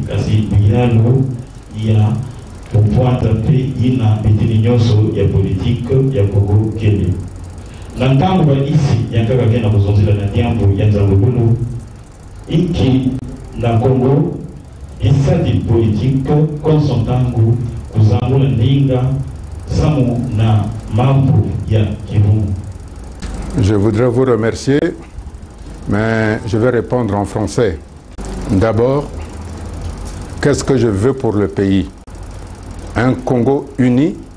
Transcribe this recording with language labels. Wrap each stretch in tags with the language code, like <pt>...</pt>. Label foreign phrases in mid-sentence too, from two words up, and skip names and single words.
<ktu>kasi biyalo ya kupwata pe ina bitini nyoso ya politique ya Kongo kele na ntango isi yankaka kena kuzonzila na diambo ya nzalubulu iki na Kongo isadi politique konsontangu kuzangula ninga samu na mambo ya kivumu.</ktu> <fr>Je voudrais vous remercier, mais je vais répondre en français. D'abord, qu'est-ce que je veux pour le pays? Un Congo uni</fr>